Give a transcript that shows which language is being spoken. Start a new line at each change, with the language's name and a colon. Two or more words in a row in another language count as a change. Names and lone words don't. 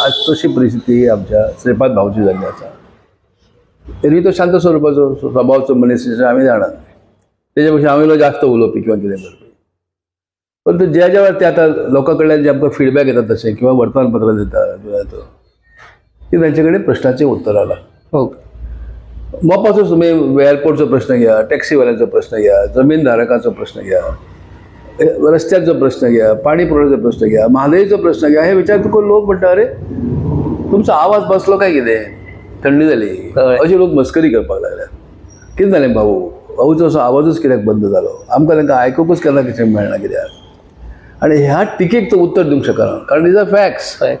Konkani: आज तशी परिस्थिती आमच्या श्रीपाद भावची जाल्ली आसा. तरी तो शांत स्वरुपाचो स्वभावाचो मनीस आमी जाणात. तेच्या पेक्षा हांव इल्लो जास्त उलोवपी किंवा कितें करपी. परंतु ज्या वेळार ते आतां लोकां कडल्यान जे आमकां फिडबॅक येता तशें किंवा वर्तमानपत्रां दिता की तांचे कडेन प्रश्नाचें उत्तरां ना. मोपाचो तुमी एअरपोर्टचो प्रश्न घ्या, टॅक्सीवाल्यांचो प्रश्न घ्या, जमीनधारकांचो प्रश्न घ्या, रस्त्याचो प्रश्न घ्या, पाणी पुरवठ्याचो प्रश्न घ्या, म्हादयचो प्रश्न घ्या. हे विचार तुका लोक म्हणटा अरे तुमचो आवाज बसलो काय कितें, थंडी जाली, अशी लोक मस्करी करपाक लागल्यात. कितें जालें भाऊचो असो आवाजूच कित्याक बंद जालो, आमकां तांकां आयकूंकच केन्ना कितें मेळना कित्याक. आणि ह्या टिकेक तो उत्तर दिवंक शकना, कारण
English: is a facts.